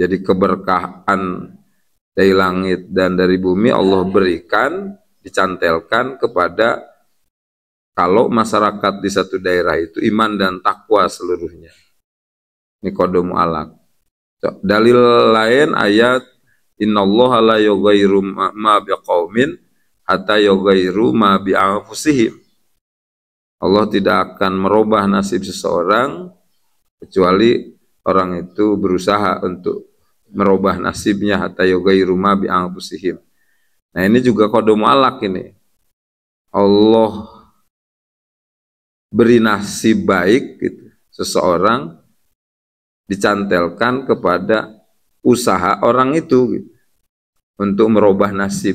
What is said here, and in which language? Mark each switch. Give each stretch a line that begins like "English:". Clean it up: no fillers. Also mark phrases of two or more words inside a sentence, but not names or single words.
Indonesian: Jadi keberkahan dari langit dan dari bumi Allah berikan, dicantelkan kepada kalau masyarakat di satu daerah itu iman dan takwa seluruhnya. Ini
Arabic: قضاء معلق.
Indonesian: Dalil lain ayat
Arabic: إن الله لا يغير ما بقوم حتى يغيروا ما بأنفسهم.
Indonesian: Allah tidak akan merubah nasib seseorang kecuali orang itu berusaha untuk merubah nasibnya
Arabic: حتى يغيروا ما بأنفسهم.
Indonesian: Nah, ini juga
Arabic: قضاء معلق
Indonesian: ini. Allah beri nasib baik gitu, seseorang dicantelkan kepada usaha orang itu gitu, untuk merubah nasib.